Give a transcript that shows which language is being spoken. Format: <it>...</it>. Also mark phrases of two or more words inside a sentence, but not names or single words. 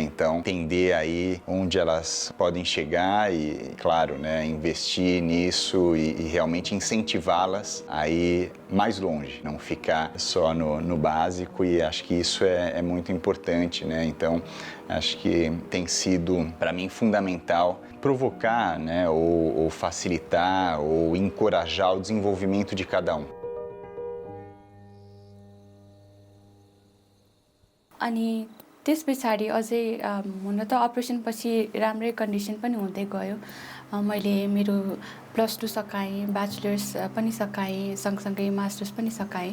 <pt>Então, entender aí onde elas podem chegar e, claro, né, investir nisso e realmente incentivá-las a ir mais longe, não ficar só no básico, e acho que isso é muito importante, né? Então, acho que tem sido, para mim, fundamental provocar, né, ou facilitar ou encorajar o desenvolvimento de cada um.</pt> <ne>अनि त्यस पछाडि अझै हुन त अपरेसन पछि राम्रै कन्डिसन पनि हुँदै गयो। मैले मेरो +2 सकाएँ, ब्याचलर्स पनि सकाएँ, सँगसँगै मास्टर्स पनि सकाएँ।</ne>